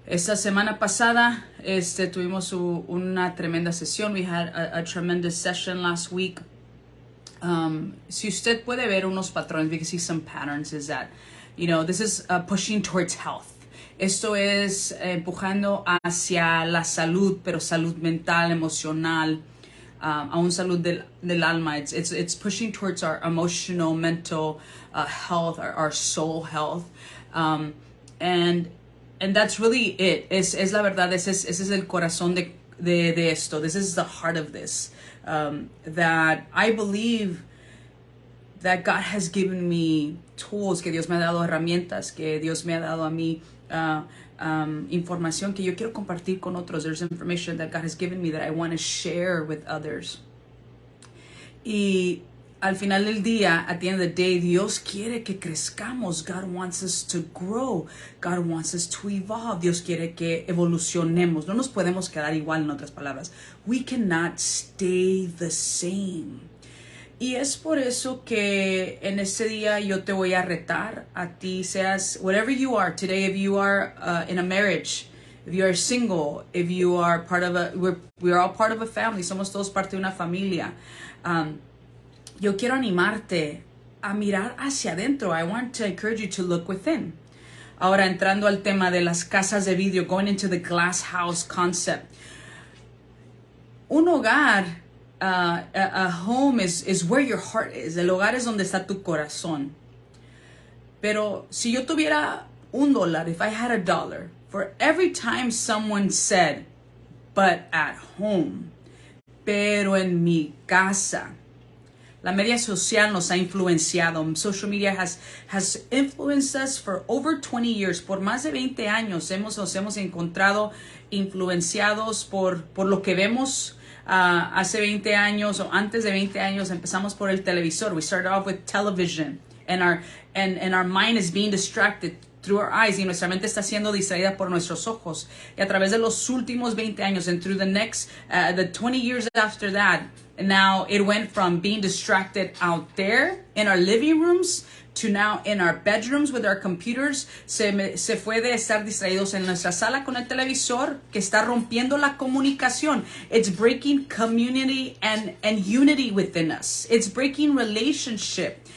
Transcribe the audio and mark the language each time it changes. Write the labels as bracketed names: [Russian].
[Spanish] Esta semana pasada tuvimos una tremenda sesión. [English] We had a tremendous session last week. [Spanish] Si usted puede ver unos patrones, [English] we can see some patterns, is that, this is pushing towards health. [Spanish] Esto es empujando hacia la salud, pero salud mental, emocional, aún salud del alma. [English] It's pushing towards our emotional, mental health, our soul health. And that's really it. [Spanish] Es la verdad, ese es el corazón de esto. [English] This is the heart of this. That I believe that God has given me tools, [Spanish] que Dios me ha dado herramientas, que Dios me ha dado a mí información que yo quiero compartir con otros. [English] There's information that God has given me that I want to share with others. [Spanish] Y al final del día, [English] at the end of the day, [Spanish] Dios quiere que crezcamos. [English] God wants us to grow. God wants us to evolve. [Spanish] Dios quiere que evolucionemos. No nos podemos quedar igual, en otras palabras. [English] We cannot stay the same. [Spanish] Y es por eso que en este día yo te voy a retar a ti, seas [English] whatever you are today. If you are in a marriage, if you are single, if you are part of we're all part of a family. [Spanish] Somos todos parte de una familia. Yo quiero animarte a mirar hacia adentro. [English] I want to encourage you to look within. [Spanish] Ahora, entrando al tema de las casas de vidrio, [English] going into the glass house concept. [Spanish] Un hogar, [English] a home is where your heart is. [Spanish] El hogar es donde está tu corazón. Pero si yo tuviera $1, [English] if I had $1, for every time someone said, but at home, [Spanish] pero en mi casa. La media social nos ha influenciado. [English] Social media has influenced us for over 20 years. [Spanish] Por más de 20 años nos hemos encontrado influenciados por lo que vemos. Hace 20 años o antes de 20 años empezamos por el televisor. [English] We started off with television and our mind is being distracted through our eyes, [Spanish] y nuestra mente está siendo distraída por nuestros ojos. Y a través de los últimos 20 años, [English] and through the 20 years after that, now it went from being distracted out there in our living rooms to now in our bedrooms with our computers. [Spanish] Se fue de estar distraídos en nuestra sala con el televisor, que está rompiendo la comunicación. [English] It's breaking community and unity within us. It's breaking relationship.